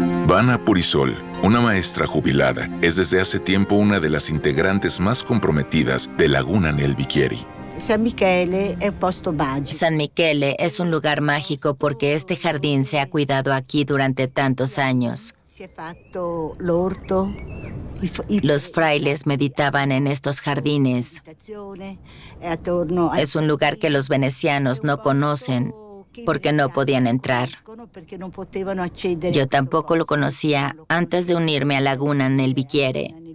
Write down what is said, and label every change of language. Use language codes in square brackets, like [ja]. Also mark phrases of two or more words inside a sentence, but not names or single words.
[es] Vanna Purisol, una maestra jubilada, es desde hace tiempo una de las integrantes más comprometidas de Laguna nel Bicchieri. [it] San Michele è un posto magico. [es] San Michele es un lugar mágico porque este jardín se ha cuidado aquí durante tantos años. [it] Si è fatto l'orto. [es] Los frailes meditaban en estos jardines. Es un lugar que los venecianos no conocen porque no podían entrar. Yo tampoco lo conocía antes de unirme a Laguna nel Bicchieri.